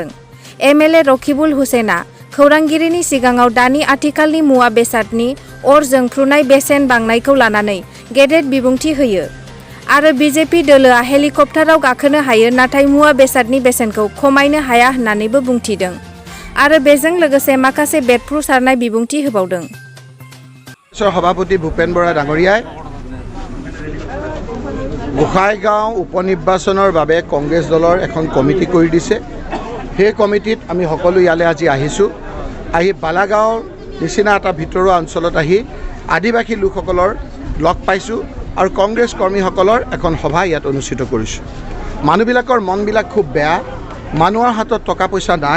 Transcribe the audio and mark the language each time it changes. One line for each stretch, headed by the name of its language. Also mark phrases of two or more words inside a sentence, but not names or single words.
Bodo: एमएलए रकिबुल हुसेना खौरांगिरिनि सिगाङाव दानि आथिखालनि मुवा बेसादनि अर जोंफ्रुनाय बेसेन बांनायखौ लानानै गेदेर बिबुंथि होयो आरो बिजेपि दोलोआ हेलिकप्टाराव गाखोनो हायो नाथाय मुवा बेसादनि बेसेनखौ खमायनो हाया होननानैबो बुंथिदों आरो बेजों लोगोसे माखासे बेरफ्रुसारनाय बिबुंथि होबावदों।
Assamese: সভাপতি ভূপেন বৰা ডাঙৰীয়াই গোসাইগাঁও उपनिर्वाचনৰ বাবে কংগ্ৰেছ দলৰ এখন কমিটি কৰি দিছে। সেই কমিটিত আমি সকলো ইয়ালে আজি আহিছোঁ। আহি বালাগাঁৱৰ নিচিনা এটা ভিতৰুৱা অঞ্চলত আহি আদিবাসী লোকসকলৰ লগ পাইছোঁ আৰু কংগ্ৰেছ কৰ্মীসকলৰ এখন সভা ইয়াত অনুষ্ঠিত কৰিছোঁ। মানুহবিলাকৰ মনবিলাক খুব বেয়া, মানুহৰ হাতত টকা পইচা নাই।